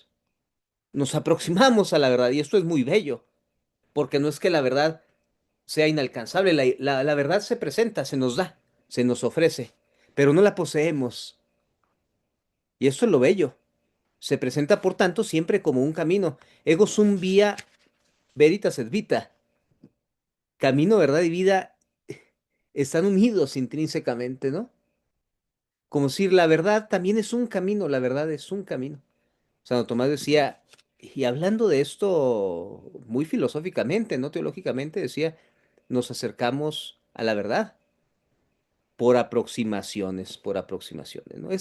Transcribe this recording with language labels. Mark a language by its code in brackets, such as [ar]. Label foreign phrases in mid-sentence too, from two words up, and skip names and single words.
[es] Nos aproximamos a la verdad, y esto es muy bello, porque no es que la verdad sea inalcanzable. La verdad se presenta, se nos da, se nos ofrece, pero no la poseemos. Y esto es lo bello. Se presenta, por tanto, siempre como un camino. [la] Ego sum via veritas et vita. [es] Camino, verdad y vida están unidos intrínsecamente, ¿no? Como decir, la verdad también es un camino, la verdad es un camino. Santo Tomás decía, y hablando de esto muy filosóficamente, no teológicamente, decía, nos acercamos a la verdad por aproximaciones, ¿no?